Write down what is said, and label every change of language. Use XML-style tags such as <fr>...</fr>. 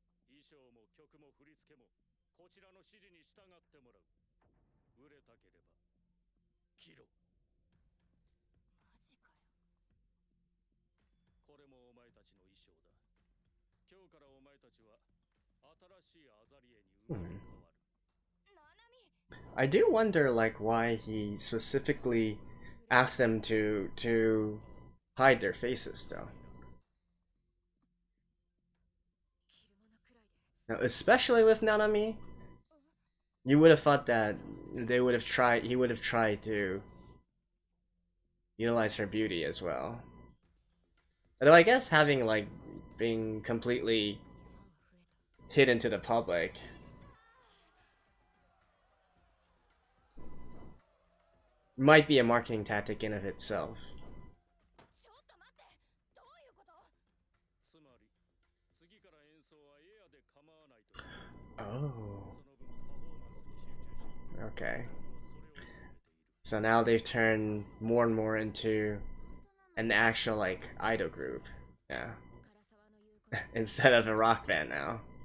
<ja>衣装も曲も振り付けもこちらの指示に従ってもらう。売れたければ着ろ。マジかよ。これもお前たちの衣装だ。今日からお前たちは新しいアザリエに生まれ変わる。</ja> <en>I do wonder, like, why he specifically asked them to hide their faces, though. Now, especially with Nanami, you would have thought that he would have tried to utilize her beauty as well. Although I guess having like being completely hidden to the public might be a marketing tactic in of itself.</en> <ja>ちょっと待って、どういうこと？つまり次から演奏はエアで構わないと。</ja> <en>Oh,</en> <ja>その分パフォーマンスに集中し、</ja> <en>okay.</en> <ja>それを求めている。</ja> <en>So now they've turned more and more into an actual like idol group. Yeah. Instead of a rock band now.</en>